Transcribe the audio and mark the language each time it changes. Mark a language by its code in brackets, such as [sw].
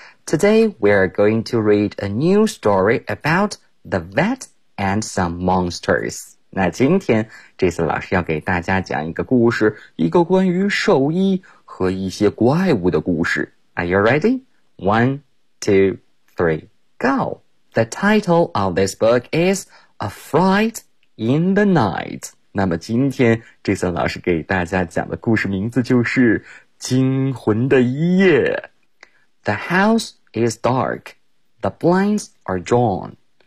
[en] Today, we are going to read a new story about the vet and some monsters. [zh] 那今天 Jason 老师要给大家讲一个故事，一个关于兽医和一些怪物的故事。 [en] Are you ready? One, two, three, go! The title of this book is A Fright in the Night. [zh] 那么今天 Jason 老师给大家讲的故事名字就是惊魂的一夜。 [en] The house is dark, the blinds are drawn.